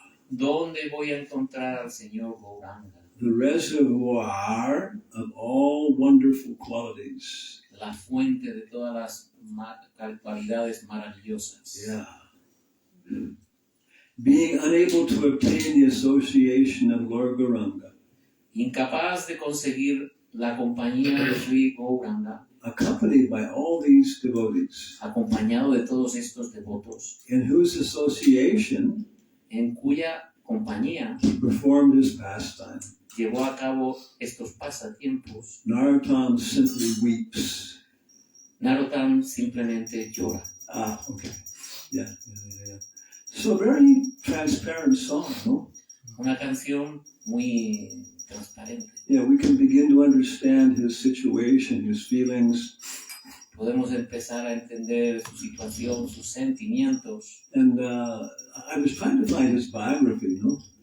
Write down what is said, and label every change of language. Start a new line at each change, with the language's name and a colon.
Spanish: ¿Dónde voy a encontrar al Señor Gauranga?
English: The reservoir of all wonderful qualities.
Spanish: La fuente de todas las cualidades maravillosas.
English: Yeah. Being unable to obtain the association of Lord Gauranga,
Spanish: incapaz de conseguir la compañía de Sri Gauranga,
English: accompanied by all these devotees,
Spanish: acompañado de todos estos devotos,
English: in whose association
Spanish: en cuya compañía
English: he performed his pastime.
Spanish: llevó a cabo estos pasatiempos,
English: Narottam simply weeps.
Spanish: Narottam simplemente llora.
English: Ah, okay. Yeah. So very transparent song, no?
Spanish: Una canción muy transparente.
English: Yeah, we can begin to understand his situation, his feelings,
Spanish: Podemos empezar a entender su situación, sus sentimientos.
English: and I was trying to find his biography, no?